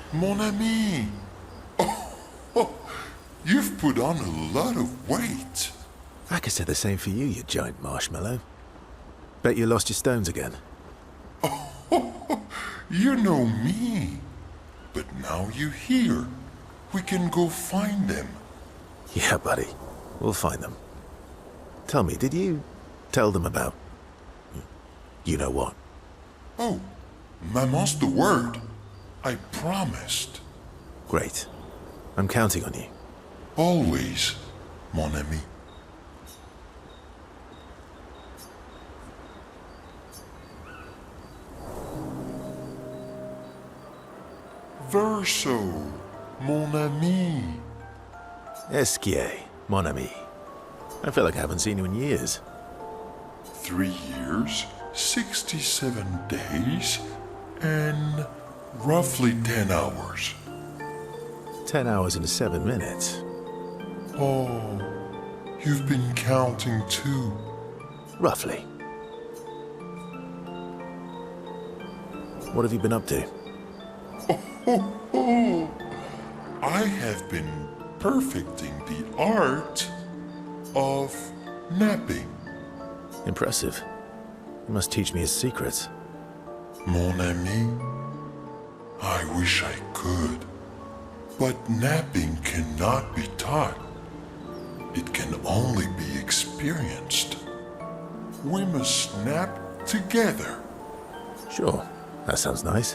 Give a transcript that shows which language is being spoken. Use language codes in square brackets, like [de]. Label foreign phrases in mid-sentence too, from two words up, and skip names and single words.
[fr] Mon ami. [en] Oh, you've put on a lot of weight. I could say the same for you, you giant marshmallow. Bet you lost your stones again. You know me. But now you're here. We can go find them. Yeah, buddy. We'll find them. Tell me, did you tell them about... you know what? Oh, Maman's the word. I promised. Great. I'm counting on you. Always, [fr] mon ami. Verso, mon ami. Esquie, mon ami. [en] I feel like I haven't seen you in years. 3 years, 67 days, and roughly 10 hours. 10 hours and 7 minutes. Oh, you've been counting too. Roughly. What have you been up to? Oh, I have been perfecting the art of napping. Impressive. You must teach me his secrets. [fr] Mon ami, [en] I wish I could. But napping cannot be taught. It can only be experienced. We must nap together. Sure, that sounds nice.